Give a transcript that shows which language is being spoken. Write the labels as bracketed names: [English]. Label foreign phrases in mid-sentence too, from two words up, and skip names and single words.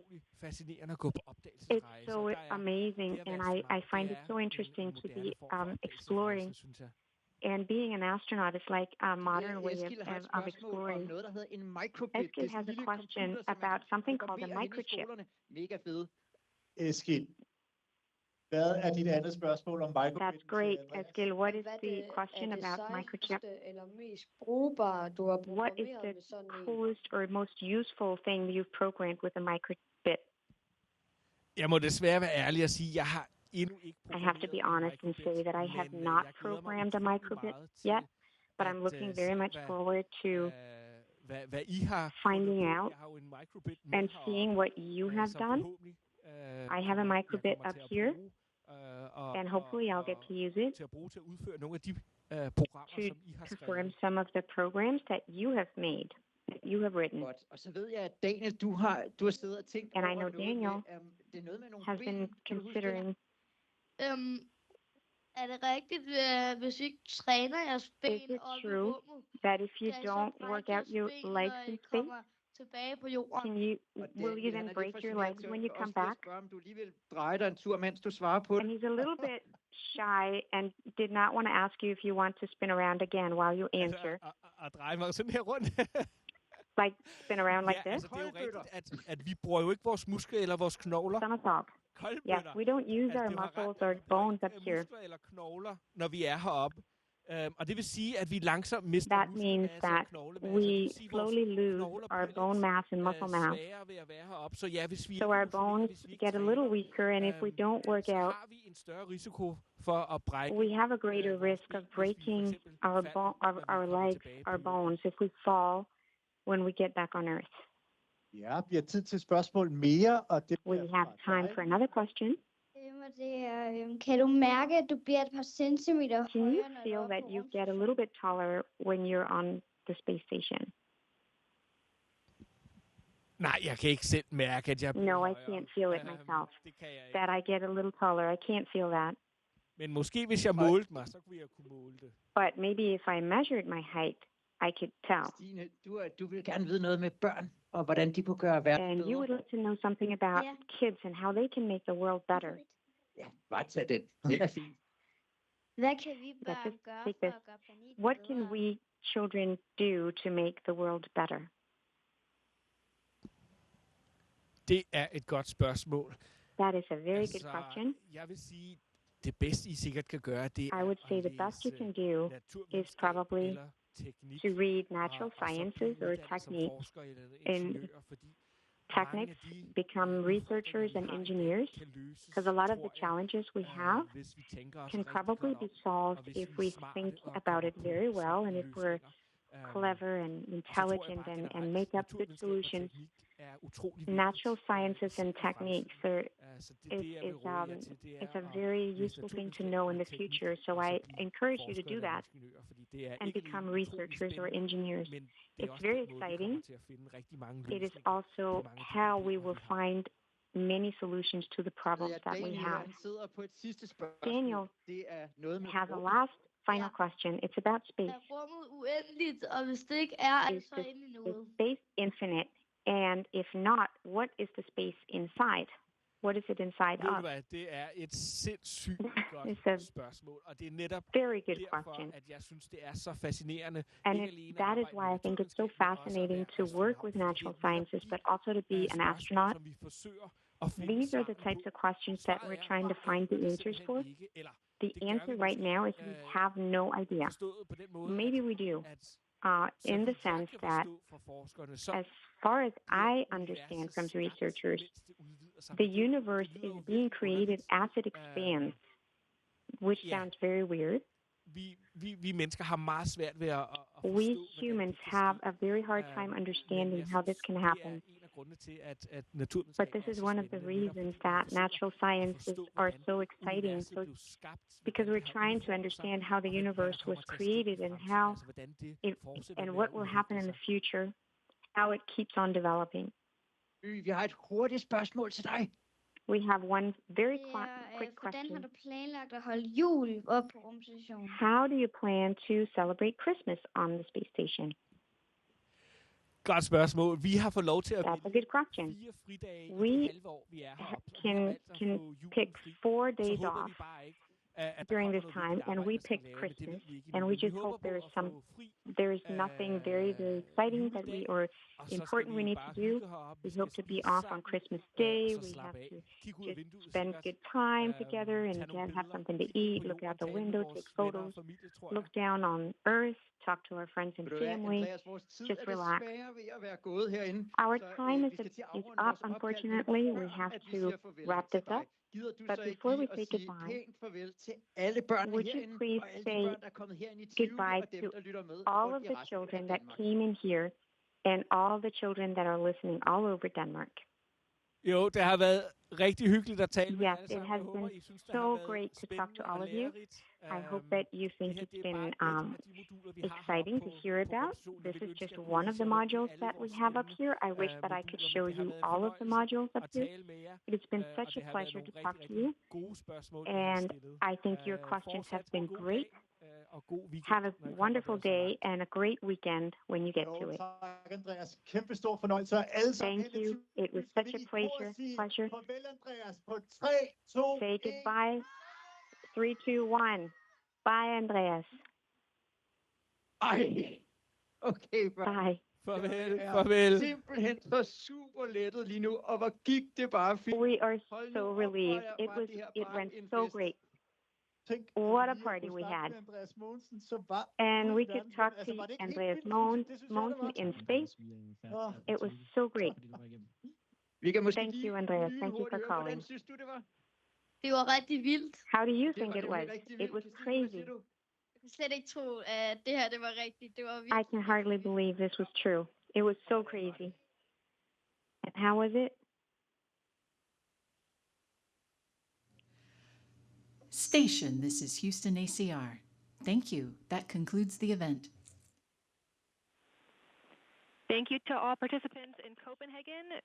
[English] It's so amazing, and I find it so interesting to be exploring. And being an astronaut is like a modern way of exploring. Eskil has a question about something called a microchip. [Danish] Eskil, hvad er dit andet spørgsmål om microchip? [English] That's great, Eskil. What is the question about microchip? What is the coolest or most useful thing you've programmed with a microchip? [Danish] Jeg må desværre være ærlig og sige, jeg har endnu ikke [English] I have to be honest and say that I have not programmed a microchip yet, but I'm looking very much forward to finding out and seeing what you have done. I have a microchip up here, and hopefully I'll get to use it to perform some of the programs that you have made, that you have written. And I know Daniel has been considering. [Danish] Er det rigtigt, hvis I ikke træner jeres ben [English] Is it true that if you don't work out your legs in space, [Danish] tilbage på jorden. [English] Can you, [Danish] Og [English] will you then [Danish] han er lidt [English] break your [Danish] fascineret [English] legs [Danish] til [English] when you [Danish] også [English] come [Danish] til at [English] back? [Danish] spørge, om du lige vil dreje dig en tur, mens du svarer på [English] And [Danish] det. [English] he's a little bit shy and did not want to ask you if you want to spin around again while you answer. [Danish] At dreje mig sådan her rundt. [English] Like spin around like [Danish] Ja, [English] this? [Danish] altså det er jo rigtigt, at vi bruger jo ikke vores muskler eller vores knogler. [English] Somersault. Yes, [Danish] Koldbøtter. [English] we don't use our [Danish] det er jo [English] muscles [Danish] ret, [English] or [Danish] vi bruger [English] bones [Danish] ikke, [English] up here. [Danish] muskler eller knogler, når vi er heroppe. Og det vil sige, at vi langsomt mister [English] That means [Danish] muskelmasse og [English] that [Danish] knoglemasse. [English] we [Danish] Det vil sige, vores [English] slowly lose [Danish] knogler [English] our [Danish] bliver [English] bone [Danish] lidt, [English] mass and muscle mass. [Danish] sværere ved at være heroppe. Så ja, hvis vi [English] So [Danish] ikke [English] our [Danish] motionerer, [English] bones [Danish] hvis vi ikke [English] get a little [Danish] træner, [English] weaker, and if we don't work [Danish] så [English] out, [Danish] har vi en større risiko for at brække. [English] we have a greater risk of breaking our legs, our bones, if we fall when we get back on Earth. [Danish] Ja, vi har tid til spørgsmål mere, og det [English] We [Danish] bliver [English] have [Danish] fra [English] time [Danish] dig. [English] for another question. [Danish] Kan du mærke, at du bliver et par centimeter [English] Can you [Danish] højere, når du [English] feel [Danish] er [English] that [Danish] på [English] you get a little bit taller when you're on the space station? [Danish] Nej, jeg kan ikke selv mærke, at jeg bliver [English] No, I [Danish] højere. [English] can't feel it myself. [Danish] Det kan jeg ikke. [English] That I get a little taller. I can't feel that. [Danish] Men måske hvis jeg målte mig, så kunne jeg kunne måle det. [English] But maybe if I measured my height, I could tell. [Danish] Stine, du vil gerne vide noget med børn, og hvordan de kunne gøre verden [English] And you [Danish] bedre. [English] would like to know something about Yeah. kids and how they can make the world better. [Danish] Ja, bare tag den. Det er fint. Hvad kan vi [English] That's [Danish] børn [English] it. [Danish] gøre [English] Take [Danish] for [English] this. [Danish] at gøre planeten [English] What [Danish] bedre? [English] can we children do to make the world better? [Danish] Det er et godt spørgsmål. [English] That is a very good question. [Danish] Jeg vil sige, det bedste I sikkert kan gøre, det er [English] I would say [Danish] at [English] the best you [Danish] læse [English] can do [Danish] naturvidenskab [English] probably [Danish] eller teknik, [English] to read natural [Danish] og så [English] sciences [Danish] blive [English] or [Danish] uddannet som [English] techniques. [Danish] forsker eller [English] in [Danish] ingeniør, fordi mange af [English] Techniques, [Danish] de [English] become researchers and [Danish] udfordringer, vi har i dag, [English] engineers, [Danish] kan løses, [English] because a lot of the [Danish] tror jeg, [English] challenges we have [Danish] hvis vi tænker os [English] can [Danish] rigtig [English] probably [Danish] godt [English] be [Danish] om, [English] solved [Danish] og hvis [English] if [Danish] vi [English] we [Danish] er smarte [English] think [Danish] og [English] about [Danish] kommer [English] it [Danish] på [English] very well, and [Danish] simple [English] if we're [Danish] løsninger. [English] clever and [Danish] Og så tror jeg [English] intelligent [Danish] bare [English] and [Danish] generelt, [English] make up good [Danish] naturvidenskab og [English] solutions. [Danish] teknik er utrolig vigtigt, [English] Natural sciences and [Danish] især i fremtiden. [English] techniques are [Danish] Så det, det jeg vil råde jer til, det [English] it's a [Danish] er at [English] very [Danish] læse [English] useful thing to [Danish] naturvidenskab [English] know in [Danish] eller [English] the [Danish] teknik, [English] future. So [Danish] og så [English] I [Danish] blive [English] encourage you to [Danish] forskere [English] do [Danish] eller [English] that [Danish] ingeniører, fordi det er [English] and [Danish] ikke [English] become [Danish] alene utrolig [English] researchers or [Danish] spændende, [English] engineers. [Danish] men det er [English] It's [Danish] også [English] very [Danish] den måde, vi kommer [English] exciting. [Danish] til at finde rigtig mange [English] It is [Danish] løsninger [English] also [Danish] på mange af de [English] how we [Danish] problemer, [English] will [Danish] vi har. [English] find many solutions to the problems that we [Danish] Daniel, [English] have. [Danish] han sidder på et sidste spørgsmål. [English] Daniel [Danish] Det er noget med [English] has a [Danish] rummet. [English] last final question. It's about space. [Danish] Er rummet uendeligt, og hvis det ikke er, er det [English] Is [Danish] så [English] the- [Danish] inde i [English] Is [Danish] noget? [English] space infinite? And if not, what is the space inside? What is it inside [Danish] Ved du [English] of? [Danish] hvad, det er et sindssygt [English] It's a [Danish] godt spørgsmål, og det er netop [English] very good [Danish] derfor, [English] question. [Danish] at jeg synes, det er så fascinerende. [English] And [Danish] Ikke [English] it, [Danish] alene at [English] that is [Danish] arbejde [English] why [Danish] med [English] I think it's so [Danish] naturvidenskab, men også at [English] fascinating [Danish] være [English] to work [Danish] astronaut, [English] with [Danish] fordi [English] natural [Danish] det er netop [English] sciences, [Danish] de, [English] but also to be an [Danish] spørgsmål, [English] astronaut. [Danish] som vi forsøger at finde [English] These are the [Danish] svarene [English] types [Danish] på. [English] of questions that [Danish] Svaret [English] we're [Danish] er, [English] trying to [Danish] det [English] find [Danish] gør [English] the [Danish] vi [English] answers [Danish] simpelthen [English] for. [Danish] ikke, eller [English] The [Danish] det gør vi [English] answer right [Danish] måske, [English] now is we have no idea. [Danish] forstået på den måde, [English] Maybe we do, [Danish] at [English] in [Danish] så [English] the [Danish] vidt jeg [English] sense [Danish] kan [English] that [Danish] forstå fra forskerne, så [English] as far as [Danish] bliver [English] I [Danish] universet [English] understand from the [Danish] skabt, [English] researchers, [Danish] mens det udvider sig. [English] the [Danish] Men det [English] universe [Danish] lyder jo [English] is being [Danish] virkelig [English] created [Danish] underligt. [English] as it expands, which Yeah. sounds very weird. [Danish] Vi mennesker har meget svært ved at forstå, [English] We [Danish] hvordan [English] humans [Danish] det kan [English] have [Danish] ske. [English] a very hard time [Danish] Men [English] understanding [Danish] jeg [English] how this [Danish] synes, [English] can [Danish] det er [English] happen. [Danish] en af grundene til, at naturvidenskab [English] But this [Danish] er [English] is [Danish] så [English] one of the [Danish] spændende, netop [English] reasons [Danish] fordi vi [English] that [Danish] forsøger [English] natural [Danish] at [English] sciences [Danish] forstå, [English] are [Danish] hvordan [English] so exciting. [Danish] universet [English] So [Danish] blev skabt, [English] because [Danish] hvordan [English] we're [Danish] det har [English] trying to [Danish] udfoldet sig, [English] understand how the [Danish] og hvad der [English] universe was [Danish] kommer til at ske i [English] created and [Danish] fremtiden, [English] how [Danish] altså hvordan det [English] it [Danish] fortsætter [English] and [Danish] med [English] what [Danish] at [English] will [Danish] udvikle [English] happen in [Danish] sig. [English] the future, how it keeps on developing. [Danish] Vi har et hurtigt spørgsmål til dig. [English] We have one very quick [Danish] Hvordan har [English] question. [Danish] du planlagt at holde jul op på rumstationen? [English] How do you plan to celebrate Christmas on the space station? [Danish] Godt spørgsmål. Vi har fået lov til at [English] That's a [Danish] vælge [English] good question. [Danish] 4 fridage i [English] We [Danish] det halve år, vi er heroppe. Og vi har valgt at få julen [English] pick [Danish] fri. [English] 4 [Danish] Og så [English] days [Danish] håber [English] off [Danish] vi bare ikke, at der [English] during [Danish] kommer [English] this [Danish] noget [English] time, [Danish] vigtigt [English] and [Danish] arbejde, [English] we [Danish] der skal [English] picked [Danish] lave, men det ved [English] Christmas, [Danish] vi ikke [English] and [Danish] endnu. [English] we [Danish] Men vi [English] just [Danish] håber [English] hope [Danish] på [English] there's [Danish] at få fri [English] there's nothing very exciting that we or [Danish] og så [English] important [Danish] skal [English] we [Danish] vi [English] need [Danish] bare [English] to do. [Danish] hygge heroppe. [English] We [Danish] Vi skal [English] hope to be [Danish] spise [English] off on [Danish] sammen, [English] Christmas [Danish] og [English] Day. [Danish] så [English] We [Danish] slappe [English] have [Danish] af. [English] to [Danish] Kigge ud af vinduet [English] spend [Danish] sikkert. [English] good time together and [Danish] Tage nogle [English] again have [Danish] billeder, [English] something to [Danish] kigge ud [English] eat, [Danish] på [English] look [Danish] jorden, [English] out the [Danish] tale med [English] window, [Danish] vores [English] take [Danish] venner og [English] photos, [Danish] familie, tror [English] look [Danish] jeg. [English] down on Earth, talk to our friends and [Danish] Ved du hvad, [English] family. [Danish] Andreas, vores tid [English] Just [Danish] er [English] relax. [Danish] desværre ved at være gået herinde. [English] Our [Danish] Så, [English] time [Danish] vi [English] is [Danish] skal til at afrunde [English] up, [Danish] vores opkald, men [English] unfortunately. We [Danish] før [English] have [Danish] at vi [English] to [Danish] siger farvel [English] wrap [Danish] til [English] this [Danish] dig, [English] up. [Danish] gider du [English] But [Danish] så ikke [English] before we [Danish] lige at [English] say [Danish] sige [English] goodbye, [Danish] pænt farvel til alle børnene [English] would you [Danish] herinde, [English] please [Danish] og alle [English] say [Danish] de børn, der er kommet herind i Tivoli, [English] goodbye [Danish] og dem, [English] to [Danish] der lytter med [English] all [Danish] rundt [English] of [Danish] i [English] the [Danish] resten [English] children [Danish] af [English] that [Danish] Danmark. [English] came in here and all the children that are listening all over Denmark? [Danish] Jo, det har været rigtig hyggeligt at tale med jer [English] Yes, [Danish] alle [English] it [Danish] sammen. [English] has [Danish] Jeg håber, [English] been [Danish] I synes, det [English] so [Danish] har været [English] great to talk to [Danish] spændende [English] all [Danish] og [English] of you. [Danish] lærerigt. [English] I hope that you think [Danish] Det her, [English] it's [Danish] det er bare [English] been [Danish] et af de moduler, vi har [English] exciting to [Danish] heroppe [English] hear [Danish] på [English] about. [Danish] rumstationen. [English] This [Danish] Jeg ville [English] is [Danish] ønske, [English] just [Danish] jeg kunne [English] one of [Danish] vise [English] the [Danish] jer rundt i [English] modules [Danish] alle [English] that we [Danish] vores [English] have up [Danish] spændende, [English] here. I wish that I could [Danish] moduler, [English] show [Danish] men det har [English] you [Danish] været en [English] all of the [Danish] fornøjelse [English] modules up [Danish] at [English] here. [Danish] tale med jer. [English] It has been [Danish] Og [English] such [Danish] det [English] a [Danish] har været [English] pleasure [Danish] nogle [English] to talk [Danish] rigtig, [English] to you. [Danish] rigtig gode spørgsmål, I har [English] And [Danish] stillet. [English] I think your questions have [Danish] Fortsat [English] been [Danish] en god [English] great. [Danish] dag, og god weekend. [English] Have a [Danish] når I kommer [English] wonderful [Danish] der så [English] day [Danish] langt. [English] and a great weekend when you get to [Danish] Jo, [English] it. [Danish] tak, Andreas. Kæmpe stor fornøjelse. Og alle sammen [English] Thank you. It was [Danish] skal [English] such [Danish] vi [English] a [Danish] i kor [English] pleasure. [Danish] farvel, Andreas, på 3, 2, [English] Say [Danish] 1. [English] goodbye. 3, 2, 1. Bye, Andreas. [Danish] Ej, okay, [English] Bye. [Danish] Farvel, Jeg er farvel. simpelthen så super lettet lige nu, og hvor gik det bare fint. [English] We are [Danish] Hold nu [English] so [Danish] op, [English] relieved. [Danish] hvor [English] It [Danish] var [English] was. [Danish] det her [English] It [Danish] bare [English] went [Danish] en [English] so [Danish] fest. [English] great. [Danish] Tænk, [English] What a [Danish] lige at [English] party [Danish] kunne [English] we [Danish] snakke [English] had. [Danish] med Andreas Mogensen, så var [English] And [Danish] hele [English] we could [Danish] verden [English] talk [Danish] rundt. Altså, [English] to [Danish] var det ikke helt [English] Andreas [Danish] vildt? Det synes jeg, det var. [English] Mogensen in space. [Danish] Åh, [English] It was so great. [Danish] Vi kan måske [English] Thank [Danish] lige [English] you, Andreas. Thank you for [Danish] lynhurtigt høre, hvordan [English] calling. [Danish] synes du, det var? Det var rigtig vildt. [English] How do you [Danish] Det [English] think [Danish] var [English] it was? [Danish] nemlig rigtig [English] It [Danish] vildt. [English] was [Danish] Christine, hvad [English] crazy. [Danish] siger du? Jeg kan slet ikke tro, at det her det var rigtigt. Det var [English] I [Danish] virkelig. [English] can hardly believe this was true. It was so crazy. And how was it? Station, this is Houston ACR. Thank you. That concludes the event. Thank you to all participants in Copenhagen.